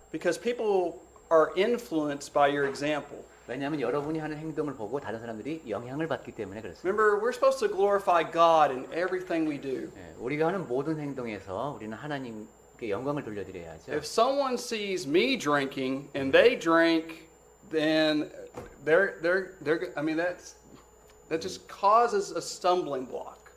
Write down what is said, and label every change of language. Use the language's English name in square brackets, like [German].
[English] Because people are influenced by your example. [Korean] 왜냐하면 여러분이 하는 행동을 보고 다른 사람들이 영향을 받기 때문에 그렇습니다. [English] Remember, we're supposed to glorify God in everything we do. [Korean] 예, 우리가 하는 모든 행동에서 우리는 하나님께 영광을 돌려드려야 하죠. [English] If someone sees me drinking and they drink, then I mean that just causes a stumbling block.